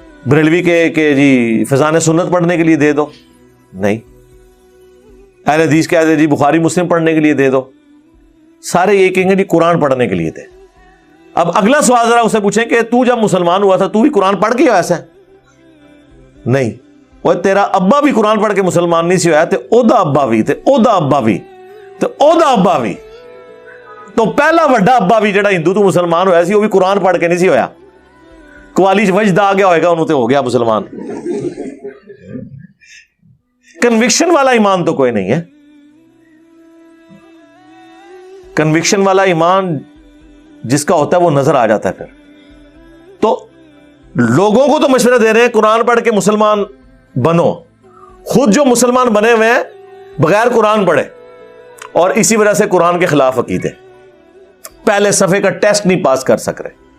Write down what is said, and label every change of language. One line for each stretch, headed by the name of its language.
Urdu: بریلوی کہ جی فضان سنت پڑھنے کے لیے دے دو؟ نہیں. اہل حدیث کہہ دے جی بخاری مسلم پڑھنے کے لیے دے دو؟ سارے یہ کہیں گے جی قرآن پڑھنے کے لیے دے. اب اگلا سوال ذرا اسے پوچھیں کہ تو جب مسلمان ہوا تھا تو بھی قرآن پڑھ کے ایسا ہے؟ نہیں.
Punjabi: اور تیرا ابا بھی قرآن پڑھ کے مسلمان نہیں سی ہوا تے اودا ابا بھی تے اودا ابا بھی تے اودا ابا بھی. تو پہلا وڈا ابا بھی جڑا ہندو تو مسلمان ہوا سی وہ بھی قرآن پڑھ کے نہیں سی ہویا. قوالی وجد آ گیا ہوئے گا انہوں تے ہو گیا مسلمان.
Urdu: کنوکشن والا ایمان تو کوئی نہیں ہے. کنوکشن والا ایمان جس کا ہوتا ہے وہ نظر آ جاتا ہے. پھر تو لوگوں کو تو مشورہ دے رہے ہیں قرآن پڑھ کے مسلمان بنو، خود جو مسلمان بنے ہوئے ہیں بغیر قرآن پڑھے اور اسی وجہ سے قرآن کے خلاف عقیدے، پہلے صفحے کا ٹیسٹ نہیں پاس کر سک رہے.